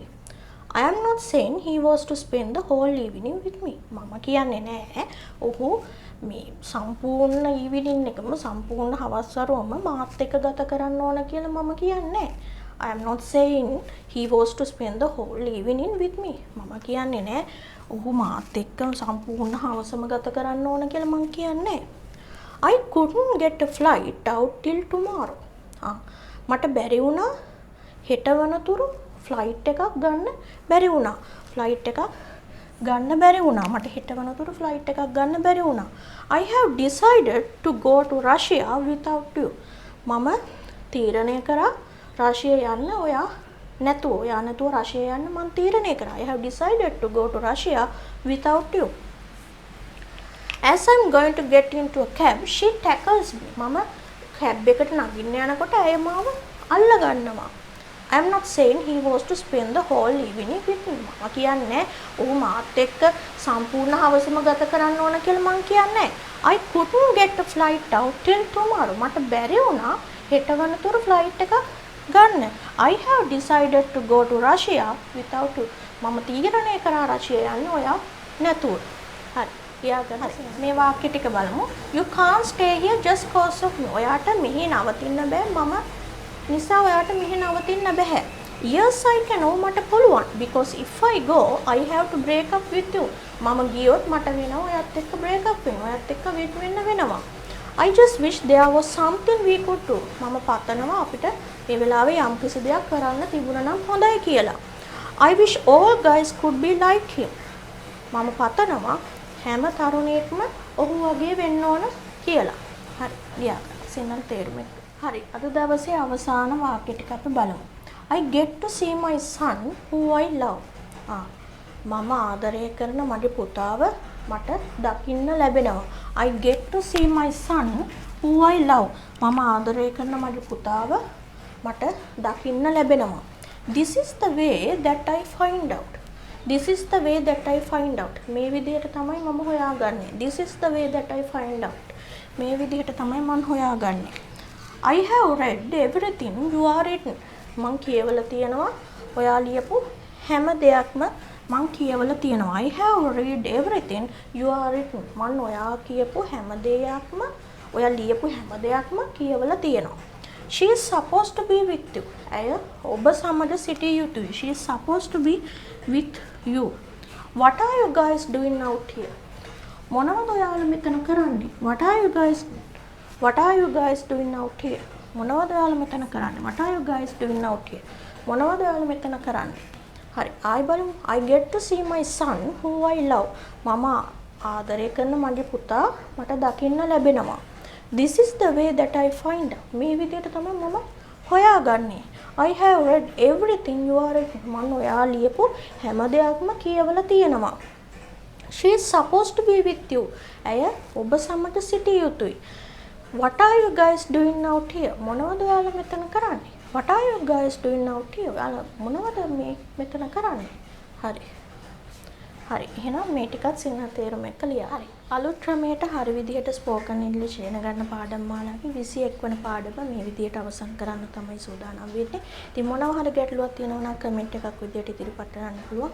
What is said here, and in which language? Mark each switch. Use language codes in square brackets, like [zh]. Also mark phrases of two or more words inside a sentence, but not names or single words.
[en] I am not saying he was to spend the whole evening with me. [si] මම කියන්නේ නෑ ඔහු මේ සම්පූර්ණ evening එකම සම්පූර්ණ හවස් වරුවම මාත් එක්ක ගත කරන්න ඕන කියලා මම කියන්නේ නෑ. [en] I am not saying he was to spend the whole evening with me. [si] මම කියන්නේ නෑ ඔහු මාත් එක්ක සම්පූර්ණ හවසම ගත කරන්න ඕන කියලා මම කියන්නේ. [en] I couldn't get a flight out till tomorrow. [si] මට බැරි වුණා හෙට වනතුරු ෆ්ලයිට් එකක් ගන්න බැරි වුණා. ෆ්ලයිට් එකක් ගන්න බැරි වුණා. මට හෙට වනතුරු ෆ්ලයිට් එකක් ගන්න බැරි වුණා. [en] I have decided to go to Russia without you. [si] මම තීරණය කරා රෂිය යන්න ඔයා නැතුව රෂිය යන්න මම තීරණය කරා. [en] I have decided to go to Russia without you. As I'm going to get into a cab, she tackles me. [si] මම කැබ් එකට නගින්න යනකොට ඇය මාව අල්ල ගන්නවා. [en] I am not saying he was to spend the whole evening with me. [si] මම කියන්නේ ඔහු මාත් එක්ක සම්පූර්ණ හවසම ගත කරන්න ඕන කියලා මම කියන්නේ. [en] I couldn't get a flight out till tomorrow. [si] මට බැරි වුණා හෙට වනතුරු ෆ්ලයිට් එකක් ගන්න. [en] I have decided to go to Russia without you. [si] මම තීරණය කරා රෂිය යන්න ඔයා නැතුව. හරි. මේ වාක්‍ය ටික බලමු. [en] You can't stay here just cause of me. [si] ඔයාට මෙහි නවතින්න බෑ. මම නිසා ඔයාට මෙහි නවතින්න බෑ. [en] Yes I can. [si] මට පුළුවන්. [en] Because if I go, I have to break up with you. [si] මම ගියොත් මට වෙනවා ඔයත් එක්ක [en] break up [si] වෙනවා. ඔයත් එක්ක වෙත් වෙන්න වෙනවා. [en] I just wish there was something we could do. [si] මම පතනවා අපිට මේ වෙලාවේ යම් කිසි දෙයක් කරන්න තිබුණා නම් හොඳයි කියලා. [en] I wish all guys could be like him. [si] මම පතනවා හැම තරුණයෙක්ම ඔහු වගේ වෙන්න ඕන කියලා. හරි. ලියා ගන්න. සිංහල තේරුම. හරි. අද දවසේ අවසාන වාක්‍ය ටික අපි බලමු. [en] I get to see my son who I love. [si] මම ආදරය කරන මගේ පුතාව මට දකින්න ලැබෙනවා. [en] I get to see my son who I love. [si] මම ආදරය කරන මගේ පුතාව මට දකින්න ලැබෙනවා. [en] This is the way that I find out. This is the way that I find out. [si] මේ විදිහට තමයි මම හොයාගන්නේ. [en] This is the way that I find out. [si] මේ විදිහට තමයි මම හොයාගන්නේ. [en] I have read everything you are written. [si] මං කියවලා තියෙනවා ඔයා ලියපු හැම දෙයක්ම මං කියවලා තියෙනවා. [en] I have read everything you are written. [si] මං ඔයා කියපු හැම දෙයක්ම ඔයා ලියපු හැම දෙයක්ම කියවලා තියෙනවා. [en] She is supposed to be with you. [si] ඇය ඔබ සමග සිටිය යුතුයි. [en] She is supposed to be with you. What are you guys doing out here? [si] මොනවද ඔයාලා මෙතන කරන්නේ? [en] What are you guys doing out here? [si] මොනවද ඔයාලා මෙතන කරන්නේ? [en] What are you guys doing out here? [si] මොනවද ඔයාලා මෙතන කරන්නේ? හරි. [en] I get to see my son who I love. [si] මම ආදරය කරන මගේ පුතා මට දකින්න ලැබෙනවා. [en] This is the way that I find. [si] මේ විදිහට තමයි මම හොයාගන්නේ. [en] I have read everything you are written. [si] මම ඔයා ලියපු හැම දෙයක්ම කියවලා තියෙනවා. [en] She is supposed to be with you. [si] ඇය ඔබ සමග සිටිය යුතුයි. [en] What are you guys doing out here? [si] මොනවද ඔයාලා මෙතන කරන්නේ? [en] What are you guys doing out here? [si] ඔයාලා මොනවද මේ මෙතන කරන්නේ? හරි. එහෙනම් මේ ටිකත් සිංහල තේරුම එක්ක ලියා. හරි. අලුත් ක්‍රමයට හරි විදිහට ස්පෝකන් ඉංග්‍රීසි ඉගෙන ගන්න පාඩම් මාලාවේ 21 වන පාඩම මේ විදිහට අවසන් කරන්න තමයි සූදානම් වෙන්නේ. ඉතින් මොනවා හරි ගැටලුවක් තියෙනවා නම් කමෙන්ට් එකක් විදිහට ඉදිරිපත් කරන්න පුළුවන්.